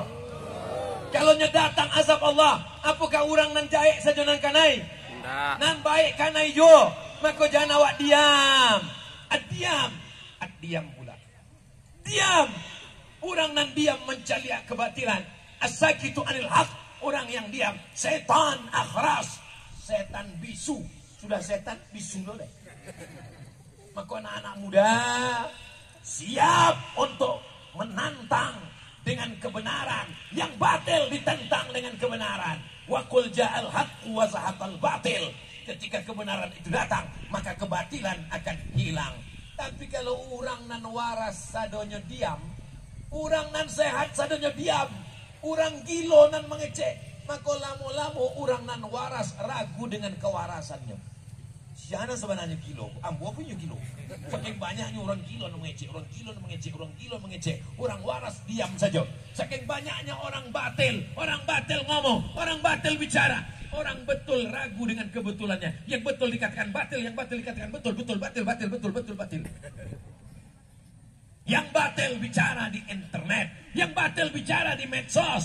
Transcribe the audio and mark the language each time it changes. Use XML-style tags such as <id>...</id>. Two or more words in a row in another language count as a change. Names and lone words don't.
<min>Kalau datang azab Allah, apakah orang nan jaik saja nan kanai? Nan baik kanai jo, maka jangan awak diam.</min> <id>Diam pula. Diam. Orang nan diam mencari kebatilan.</id> <ar>الساكت عن الحق,</ar> <id>orang yang diam. Setan akhras, setan bisu. Sudah setan bisu dole. Maka anak-anak muda siap untuk menantang dengan kebenaran, yang batil ditentang dengan kebenaran.</id> <ar>وقل جاء الحق وزهق الباطل.</ar> <id>Ketika kebenaran itu datang, maka kebatilan akan hilang.</id> <min>Tapi kalau orang nan waras sadonya diam, orang nan sehat sadonya diam, orang gilo nan mengecek, maka lamo-lamo orang nan waras ragu dengan kewarasannya. Siapa sebenarnya gilo? Ambo punya gilo. Saking banyaknya orang gilo mengecek, orang gilo mengecek, orang gilo mengecek.</min> <id>Orang waras diam saja. Saking banyaknya orang batil ngomong, orang batil bicara. Orang betul ragu dengan kebetulannya. Yang betul dikatakan batil, yang batil dikatakan betul, batil. Yang batil bicara di internet, yang batil bicara di medsos.</id>